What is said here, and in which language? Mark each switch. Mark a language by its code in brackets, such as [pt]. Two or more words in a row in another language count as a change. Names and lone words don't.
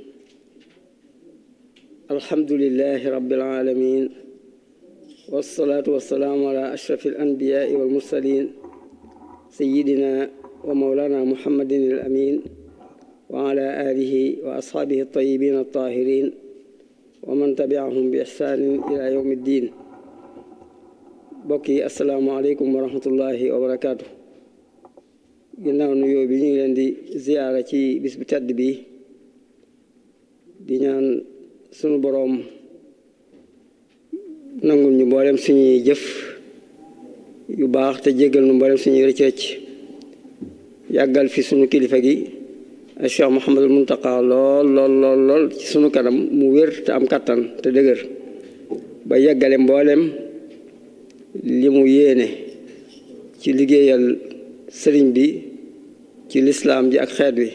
[ar] الحمد لله رب العالمين، والصلاة والسلام على أشرف الأنبياء والمرسلين سيدنا ومولانا محمد الأمين وعلى آله وأصحابه الطيبين الطاهرين ومن تبعهم بإحسان إلى يوم الدين. بقي السلام عليكم ورحمة الله وبركاته. [wo] ginnaaw nuyoo bi ñu ngi leen di ziyaara ci bis bu tedd bi di ñaan sunu boroom nangul ñu mboolem suñuy jëf yu baax te jéggal nu mboolem suñuy rëcc-rëcc, yàggal fi sunu kilifa gi Cheikh Mouhamadul Muntaqa lool ci sunu kanam mu wér te am kattan te dëgër ba yeggale mboolem li mu yéene ci liggéeyal sëriñ bi ci lislaam ji ak xeet wi.